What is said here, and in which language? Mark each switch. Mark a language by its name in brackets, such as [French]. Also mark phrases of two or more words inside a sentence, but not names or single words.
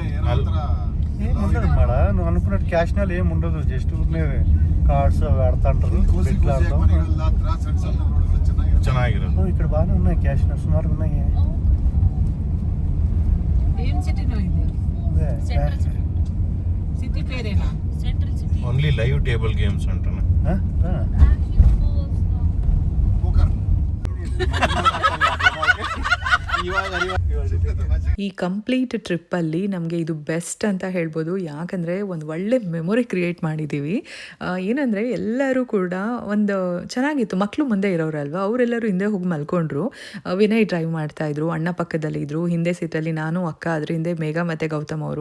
[Telugu] ఏం ఉండదు మేడ, నువ్వు అనుకున్నట్టు క్యాష్ నాలు ఏం ఉండదు. [English] just cards [Telugu] అవి ఆడుతా ఉంటారు, బెట్లు ఆడతాం. [Kannada] ಚೆನ್ನಾಗಿರೋದು. [Telugu] ఇక్కడ బాగానే ఉన్నాయి, క్యాష్ నా సుమారు ఉన్నాయి. ఏం సిటీలో ఇది? సిటీ పేరేనా? సెంట్రల్ సిటీ. [English] only live table games [Telugu] అంటున్నా. [Kannada] ಈ ಕಂಪ್ಲೀಟ್ ಟ್ರಿಪ್ಪಲ್ಲಿ ನಮಗೆ ಇದು ಬೆಸ್ಟ್ ಅಂತ ಹೇಳ್ಬೋದು. ಯಾಕಂದರೆ ಒಂದು ಒಳ್ಳೆ [English] memory create [Kannada] ಮಾಡಿದ್ದೀವಿ. ಏನಂದರೆ ಎಲ್ಲರೂ ಕೂಡ ಒಂದು ಚೆನ್ನಾಗಿತ್ತು. ಮಕ್ಕಳು ಮುಂದೆ ಇರೋರಲ್ವ, ಅವರೆಲ್ಲರೂ ಹಿಂದೆ ಹೋಗಿ ಮಲ್ಕೊಂಡ್ರು. ವಿನಯ್ ಡ್ರೈವ್ ಮಾಡ್ತಾಯಿದ್ರು, ಅಣ್ಣ ಪಕ್ಕದಲ್ಲಿ ಇದ್ದರು, ಹಿಂದೆ ಸೀಟಲ್ಲಿ ನಾನು, ಅಕ್ಕ, ಅದ್ರ ಹಿಂದೆ ಮೇಘ ಮತ್ತು ಗೌತಮ್ ಅವರು.